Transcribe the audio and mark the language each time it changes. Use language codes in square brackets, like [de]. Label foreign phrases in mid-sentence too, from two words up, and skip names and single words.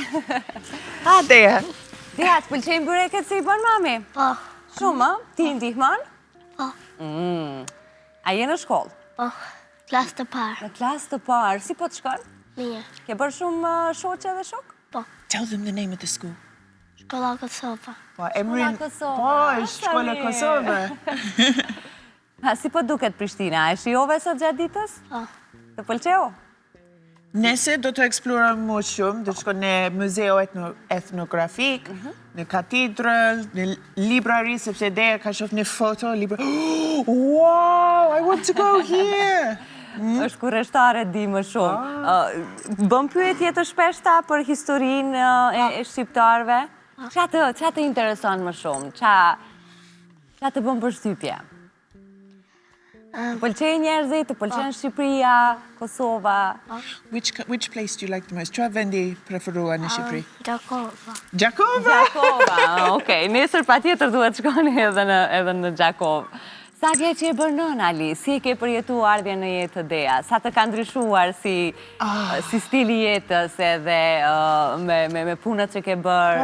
[sq] A, Deja. Deja, të pëlqejnë bureket se i bën mami? Po. Shumë, ti ndihmon? Po. A je në shkollë? Po. Klasë të parë. Në klasë të parë, si po të shkon? Mirë. Ke bërë shumë shoqe dhe shok? Po. [en] Tell them the name of the school. [sq] Shkolla Kosova. Po, emrin... Kosova. Po, është shkolla Kosova. Ha, si po duket Prishtina? E shijove sot gjatë ditës? Po. Të pëlqeu? Nëse do të eksplorojmë më shumë, do të shkojmë në muzeo etnografik, në katedrë, në librari, sepse Deja ka shoh në foto, libra. [en] Wow, I want to go here! [sq] Është kurreshtare di më shumë. Bëm pyetje të shpeshta për historinë e shqiptarëve? Ç'a të intereson më shumë? Ç'a të bën përshtypje? Të pëlqejnë njerëzit, të pëlqen Shqipëria, Kosova? [en] Which place do you like the most? [sq] Çfarë vendi preferuar në Shqipëri? Gjakova. Gjakova? Gjakova, okej. Nesër patjetër duhet shkoni edhe në Gjakovë. Sa dje që e bërë nën, Ali? Si e ke përjetu ardhje në jetë të Deja? Sa të ka ndryshuar si stili jetës edhe me punët që ke bërë?